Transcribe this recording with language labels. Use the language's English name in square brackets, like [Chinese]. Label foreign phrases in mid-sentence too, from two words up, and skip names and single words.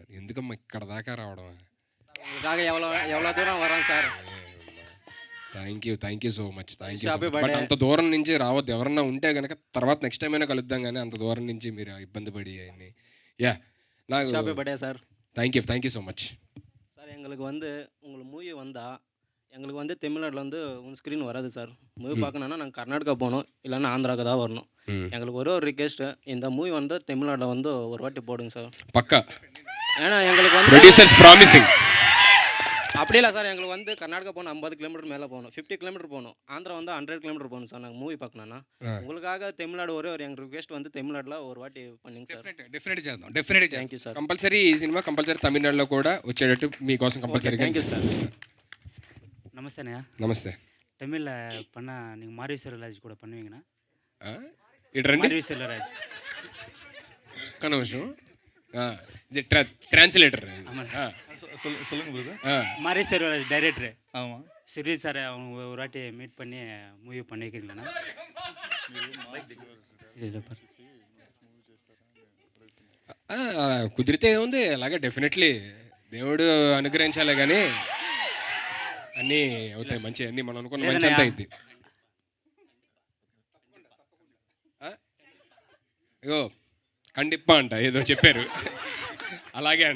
[Telugu] ఎందుకమ్మా ఇక్కడ దాకా రావడం? ఎవరో దూరం వరం సార్. [English] thank you so much. [Telugu] బట్ అంత దూరం నుంచి రావద్దు. ఎవరన్నా ఉంటే కనుక తర్వాత [English] next time [Telugu] అయినా కలుద్దాం, కానీ అంత దూరం నుంచి మీరు ఇబ్బంది పడి అన్ని. నాకు సార్. [English] thank you so much [Tamil] சார். எங்களுக்கு உங்கள் மூவி வந்தால் எங்களுக்கு தமிழ்நாட்டில் ஸ்க்ரீன் வராது சார். மூவி பார்க்கணுன்னா நாங்கள் கர்நாடகா போகணும், இல்லைன்னா ஆந்திராவுக்கு தான் வரணும். எங்களுக்கு ஒரு ரிக்வெஸ்ட்டு, இந்த மூவி தமிழ்நாட்டில் ஒரு வாட்டி போடுங்க சார். பக்கா. ஏன்னா எங்களுக்கு [English] producers promising. [Tamil] அப்படி இல்லை சார், எங்களுக்கு கர்நாடகா போகணும் 50 kilometer மேலே போகணும், 50 kilometer போகணும். ஆந்திரா 100 kilometer போகணும் சார். நாங்கள் மூவி பார்க்கணுன்னா உங்களுக்காக தமிழ்நாடு ஒரு எங்கள் ரிக்வெஸ்ட் தமிழ்நாட்டில் ஒரு வாட்டி பண்ணிங்க సార్. [Telugu] డెఫినెట్ చేద్దాం. [English] thank you sir. [Telugu] కంపల్సరీ ఈ సినిమా కంపల్సరీ తమిళనాడులో కూడా వచ్చేటట్టు మీకోసం కంపల్సరీ. [English] thank you sir. [Tamil] நமஸ்தே அண்ணா. [Telugu] నమస్తే. [Tamil] தமிழில் பண்ணால் நீங்கள் மாரீஸ்வரராஜ் கூட பண்ணுவீங்கண்ணா? [Telugu] ఇటు రండి. [Tamil] மாரீஸ்வரராஜ் [Telugu] ఒక్క నిమిషం. [Tamil] இது டிரான்ஸ்லேட்டர். சொல்லுங்க பிரதர். ஆ மாரி செல்வராஜ் டைரக்டர். ஆமாம். சிரி சார் அவங்க ஒரு வாட்டி மீட் பண்ணி மூவி பண்ணிக்கிறீங்களா? [Telugu] కుదిరితే ఉంది అలాగే డెఫినెట్లీ దేవుడు అనుగ్రహించాలి కానీ అన్నీ అవుతాయి మంచి అన్నీ మనం అనుకున్న మంచి అంతా అయింది. అయ్యో కండిప్ప అంట ఏదో చెప్పారు అలాగే అంట.